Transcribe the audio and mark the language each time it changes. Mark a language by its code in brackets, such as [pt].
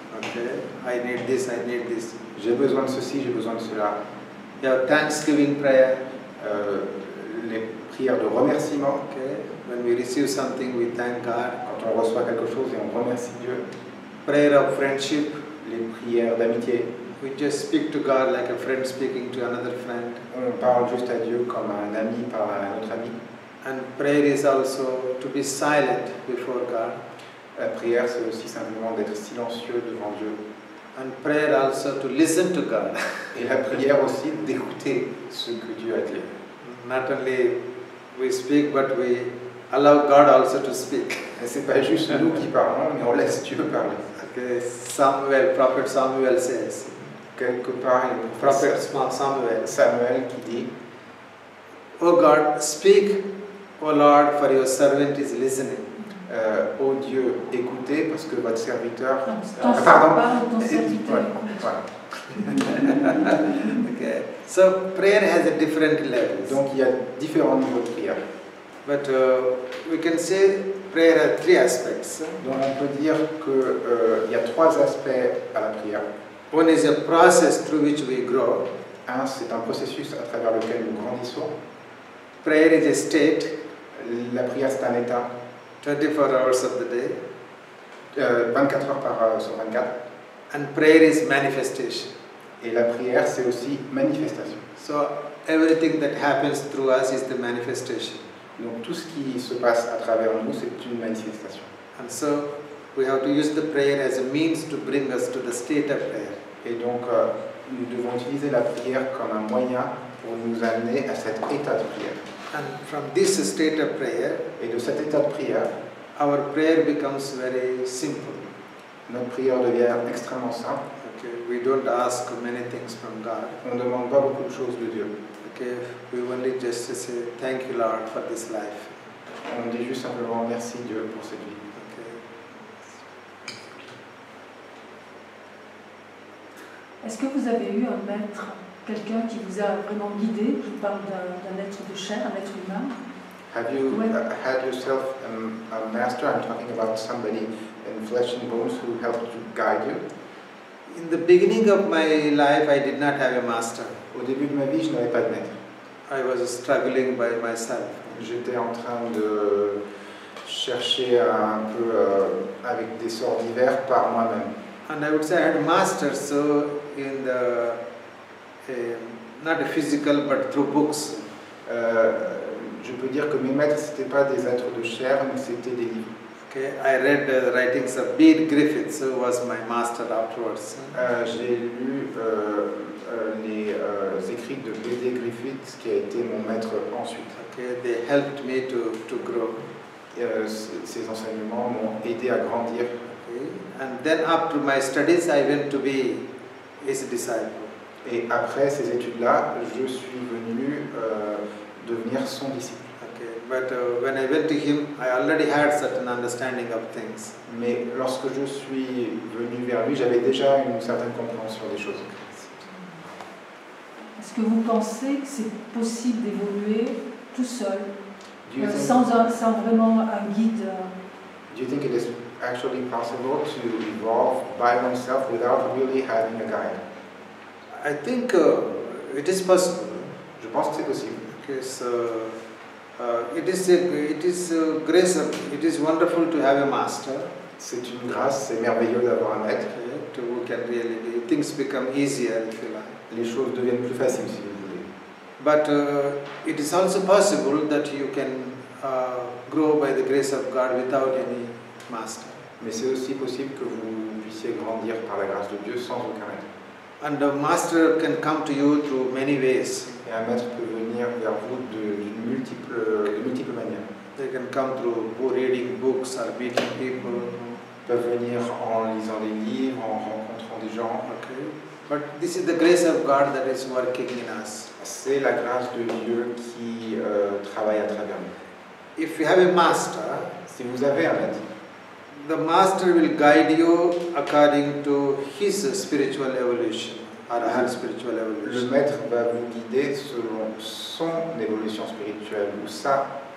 [en] Okay, I need this, I need this. [fr] J'ai besoin de ceci, j'ai besoin de cela. [en] You have Thanksgiving prayer. [fr] Les prières de remerciement. [en] Okay, when we receive something, we thank God. [fr] Quand on reçoit quelque chose et on remercie Dieu. [en] Prayer of friendship. [fr] Les prières d'amitié. [en] We just speak to God like a friend speaking to another friend. [fr] On parle juste à Dieu comme un ami parle à un autre ami. [en] And prayer is also to be silent before God. [fr] La prière, c'est aussi simplement d'être silencieux devant Dieu. [en] And prayer also to listen to God. [fr] Et la prière aussi d'écouter ce que Dieu a dit. [en] Not only we speak, but we allow God also to speak. [fr] Et c'est pas juste nous qui parlons, mais on laisse Dieu parler. [en] Okay, Prophet Samuel says. [fr] Quelque part, il y a le prophète Samuel qui dit, [en] Oh God, speak, O Lord, for your servant is listening. [fr] Ô Dieu, écoutez parce que votre serviteur. Ton serviteur. Voilà. [en] Okay. So prayer has a different levels. [fr] Donc il y a différents niveaux de prière. [en] But we can say prayer has three aspects. [fr] Donc on peut dire que il y a trois aspects à la prière. [en] One is a process through which we grow. [fr] Un, c'est un processus à travers lequel nous grandissons. [en] Prayer is a state. [fr] La prière, c'est un état. [en] 24 hours of the day. [fr] 24 heures sur 24. [en] And prayer is manifestation. [fr] Et la prière, c'est aussi manifestation. [en] So everything that happens through us is the manifestation. [fr] Donc tout ce qui se passe à travers nous, c'est une manifestation. [en] And so we have to use the prayer as a means to bring us to the state of prayer. [fr] Et donc nous devons utiliser la prière comme un moyen pour nous amener à cet état de prière. [en] And from this state of prayer, [fr] et de cet état de prière, [en] our prayer becomes very simple. [fr] Notre prière devient extrêmement simple. [en] Okay, we don't ask many things from God. [fr] On ne demande pas beaucoup de choses de Dieu. [en] Okay, we only just say thank you Lord for this life. [fr] On dit juste simplement merci Dieu pour cette vie. [en] Okay. [fr] Est-ce que vous avez eu un maître, quelqu'un qui vous a vraiment guidé? Je parle d'un être de chair, un être humain. [en] Have you had yourself a master? I'm talking about somebody in flesh and bones who helped to guide you. In the beginning of my life, I did not have a master. [fr] Au début de ma vie, je n'avais pas de maître. [en] I was struggling by myself. [fr] J'étais en train de chercher un peu avec des sorts divers par moi-même. [en] And I would say I had masters, so in the not a physical but through books. [fr] Je peux dire que mes maîtres c'était pas des êtres de chair, mais c'était des livres. [en] Okay, I read the writings of B. Griffiths, who was my master afterwards. [fr] J'ai lu les écrits de B.D. Griffiths, qui a été mon maître ensuite. [en] Okay, they helped me to grow. [fr] Ces enseignements m'ont aidé à grandir. [en] Okay. And then after my studies, I went to be his disciple. [fr] Et après ces études-là, je suis venu devenir son disciple. [en] Okay. But when I went to him, I already had certain understanding of things. [fr] Mais lorsque je suis venu vers lui, j'avais déjà une certaine compréhension des choses. Est-ce que vous pensez que c'est possible d'évoluer tout seul, sans vraiment un guide? [en] Do you think it is actually possible to evolve by oneself without really having a guide? I think it is possible. [fr] Je pense que c'est possible. [en] Because it is grace. It is wonderful to have a master. [fr] C'est une grâce, c'est merveilleux d'avoir un maître. [en] Okay, who can really things become easier if you like. [fr] Les choses deviennent plus faciles si vous voulez. [en] But it is also possible that you can grow by the grace of God without any master. [fr] Mais c'est aussi possible que vous puissiez grandir par la grâce de Dieu sans aucun maître. [en] And the master can come to you through many ways. [fr] Et un maître peut venir vers vous de multiples manières. [en] They can come through reading books or meeting people. [fr] Ils peuvent venir en lisant des livres, en rencontrant des gens. [en] Okay. But this is the grace of God that is working in us. [fr] C'est la grâce de Dieu qui travaille à travers nous. [en] If you have a master, [fr] si vous avez un maître, [en] the master will guide you according to his spiritual evolution her spiritual [fr] Le [en] evolution. [fr] maître va vous guider selon son évolution spirituelle ou sa.